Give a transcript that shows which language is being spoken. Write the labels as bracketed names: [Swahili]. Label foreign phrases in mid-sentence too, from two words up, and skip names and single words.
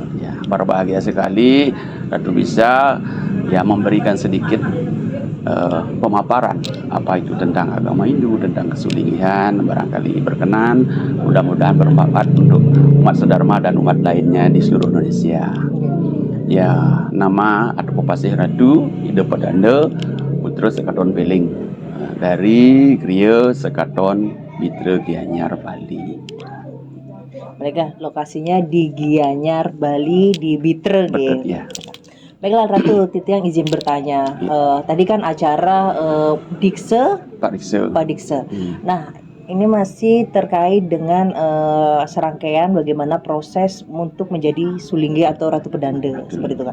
[Indonesian] Ya, berbahagia sekali Ratu bisa memberikan sedikit pemaparan apa itu tentang agama Hindu, tentang kesulingihan. Barangkali berkenan, mudah-mudahan bermanfaat untuk umat sedharma dan umat lainnya di seluruh Indonesia. Ya, nama atau Pepasih Ratu Ida Pedanda Putra Sekaton Peling dari Griya Sekaton Mitra Gianyar, Bali. Mereka lokasinya di Gianyar, Bali, di Bitre. Betul, ya. Baiklah Ratu, Titiang izin bertanya. Tadi kan acara Dikse Pak Dikse. Nah, ini masih terkait dengan serangkaian bagaimana proses untuk menjadi Sulingge atau Ratu Pedanda, seperti itu kan.